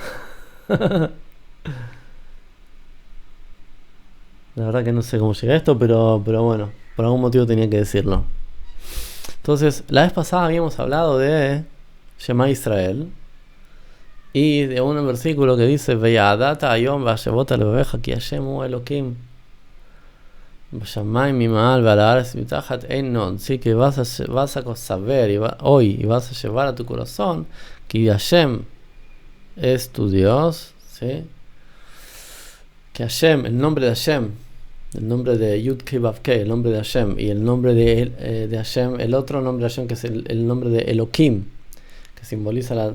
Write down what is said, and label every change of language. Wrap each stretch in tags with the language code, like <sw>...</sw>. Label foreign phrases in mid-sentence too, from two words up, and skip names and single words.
<es>La verdad que no sé cómo llegué a esto, pero bueno, por algún motivo tenía que decirlo. Entonces, la vez pasada habíamos hablado de Shema Israel y de un versículo que dice</es> <he>וידעת היום והשבת אל לבבך כי השם הוא אלקים בשמים ממעל ועל הארץ מתחת אין עוד.</he> <es>Sí, que vas a saber hoy y vas a llevar a tu corazón que Hashem es tu Dios, ¿sí? Que Hashem, el nombre de Hashem, el nombre de</es> <he>יוד קי ואו קי,</he> <es>el nombre de Hashem, y el nombre de Hashem, el otro nombre de Hashem, que es el nombre de Elokim, que simboliza la...</es>